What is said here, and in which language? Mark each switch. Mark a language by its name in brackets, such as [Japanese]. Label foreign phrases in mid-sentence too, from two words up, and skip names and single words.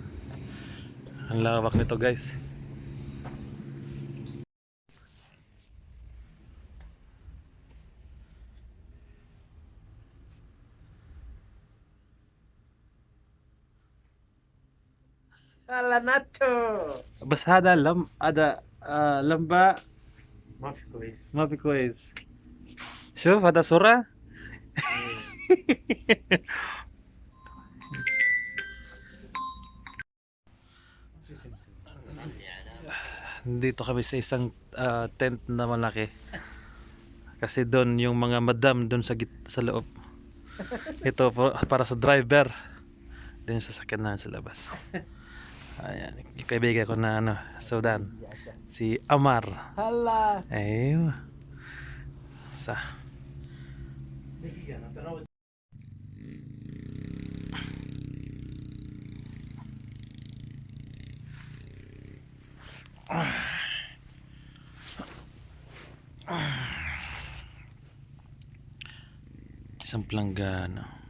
[Filipino] Ang lawak nito guys. Ala na to. [Arabic] بس هذا لمبة ما في كويس ما في كويس. شوف هذا صورة. في سمسم [Filipino] Dito kami sa isang tent na malaki. Kasi doon yung mga madam doon sa loob. Ito para sa driver. Doon sa sakyanan sa labas. Ayan, yung kaibigan ko na Sudan. Si Amar. Hala. Ayun. Sa [Arabic] دقيقة أنا تراود [Filipino] isang planggana.